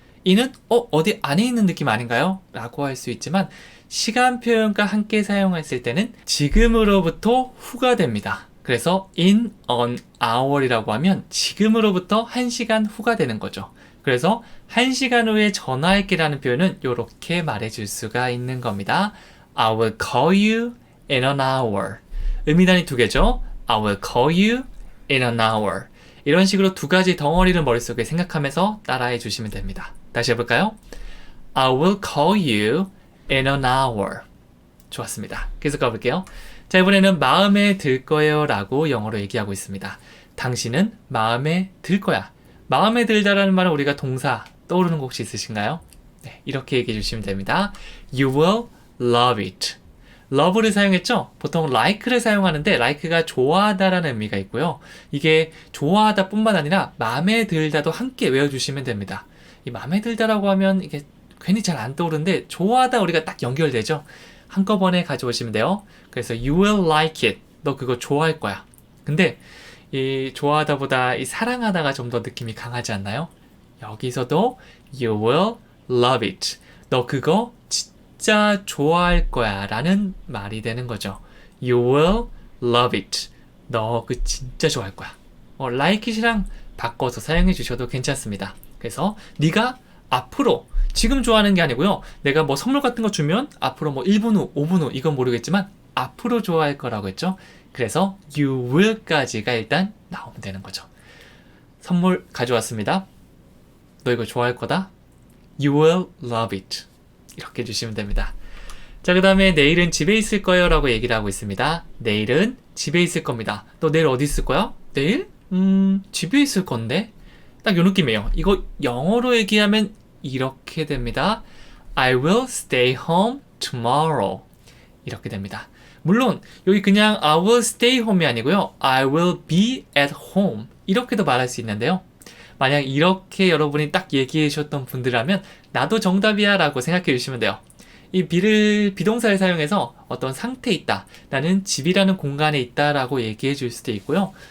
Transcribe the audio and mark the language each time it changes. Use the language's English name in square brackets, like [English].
[Korean] 이는 어디 안에 있는 느낌 아닌가요? 라고 할 수 있지만 시간 표현과 함께 사용했을 때는 지금으로부터 후가 됩니다. 그래서 in an hour 이라고 하면 지금으로부터 1시간 후가 되는 거죠. 그래서 1시간 후에 전화할게 라는 표현은 이렇게 말해줄 수가 있는 겁니다. [English] I will call you in an hour. [Korean] 의미단위 두 개죠. [English] I will call you in an hour. [Korean] 이런 식으로 두 가지 덩어리를 머릿속에 생각하면서 따라해 주시면 됩니다. 다시 해볼까요? [English] I will call you in an hour. [Korean] 좋았습니다. 계속 가볼게요. 자, 이번에는 마음에 들 거예요 라고 영어로 얘기하고 있습니다. 당신은 마음에 들 거야. 마음에 들다라는 말은 우리가 동사 떠오르는 거 혹시 있으신가요? 네, 이렇게 얘기해 주시면 됩니다. [English] You will love it. love를 사용했죠? [Korean] 보통 like를 사용하는데 like가 좋아하다라는 의미가 있고요. 이게 좋아하다 뿐만 아니라 마음에 들다도 함께 외워주시면 됩니다. 이 마음에 들다라고 하면 이게 괜히 잘 안 떠오르는데 좋아하다 우리가 딱 연결되죠? 한꺼번에 가져오시면 돼요. [English] 그래서 you will like it. [Korean] 너 그거 좋아할 거야. 근데 이 좋아하다보다 이 사랑하다가 좀 더 느낌이 강하지 않나요? [English] 여기서도 you will love it. [Korean] 너 그거 진짜 좋아할 거야 라는 말이 되는 거죠. You will love it. 너 그 진짜 좋아할 거야. like it 이랑 바꿔서 사용해 주셔도 괜찮습니다. 그래서 네가 앞으로 지금 좋아하는 게 아니고요. 내가 뭐 선물 같은 거 주면 앞으로 뭐 1분 후, 5분 후 이건 모르겠지만 앞으로 좋아할 거라고 했죠. 그래서 you will 까지가 일단 나오면 되는 거죠. 선물 가져왔습니다. 너 이거 좋아할 거다. [English] You will love it. [Korean] 이렇게 해주시면 됩니다. 자, 그 다음에 내일은 집에 있을 거예요 라고 얘기를 하고 있습니다. 내일은 집에 있을 겁니다. 너 내일 어디 있을 거야? 내일? 집에 있을 건데? 딱 요 느낌이에요. 이거 영어로 얘기하면 이렇게 됩니다. [English] I will stay home tomorrow. [Korean] 이렇게 됩니다. 물론 여기 그냥 I will stay home 이 아니고요. [English] I will be at home. [Korean] 이렇게도 말할 수 있는데요. 만약 이렇게 여러분이 딱 얘기해 주셨던 분들이라면 나도 정답이야 라고 생각해 주시면 돼요. 이 be를 비동사를 사용해서 어떤 상태에 있다. 나는 집이라는 공간에 있다 라고 얘기해 줄 수도 있고요.